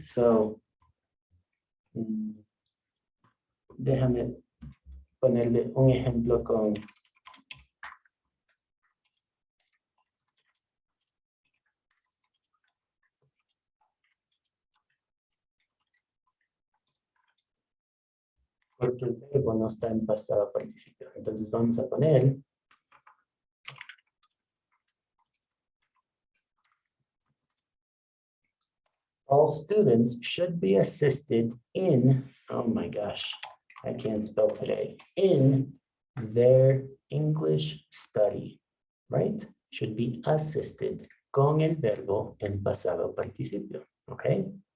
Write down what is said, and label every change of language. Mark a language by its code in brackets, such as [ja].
[es] So, déjame ponerle un ejemplo con porque el verbo no está en pasado participio. Entonces vamos a poner [en] all students should be assisted in, oh my gosh, I can't spell today, in their English study, right? Should be assisted [es] con el verbo en pasado participio, okay?